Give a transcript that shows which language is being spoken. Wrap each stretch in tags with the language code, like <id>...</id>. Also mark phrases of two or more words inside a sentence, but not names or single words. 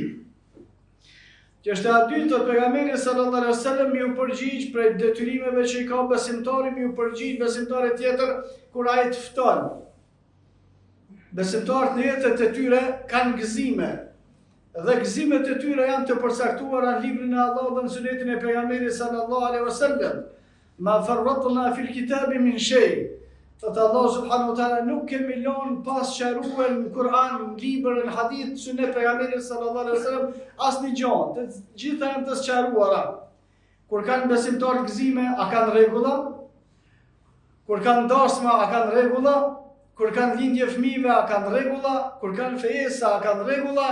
<sq>Çështja e dytë të pejgamberit</sq> <ar>صلى الله عليه وسلم</ar> <sq>ju përgjigj për detyrimeve që i ka besimtari, ju përgjigj besimtarit tjetër kur ai të fton. Besimtarët në jetët e tyre kanë gëzime. Dhe gëzimet e tyre janë të përcaktuara në librin e Allahut dhe në sunetin e pejgamberit</sq> <ar>صلى الله عليه وسلم. ما فرطنا في الكتاب من شيء.</ar> <sq>Thot Allah</sq> <ar>سبحانه وتعالى,</ar> <sq>nuk kemi lënë pas qaruar në Kur'an, në libër, në hadith, sunet pejgamberit</sq> <ar>صلى الله عليه وسلم</ar> <sq>asnjë gjë. Të gjitha janë të sqaruara. Kur kanë besimtar gëzime, a kanë rregulla? Kur kanë dasma, a kanë rregulla? Kur kanë lindje fëmijëve, a kanë rregulla? Kur kanë fejesa, a kanë rregulla?</sq>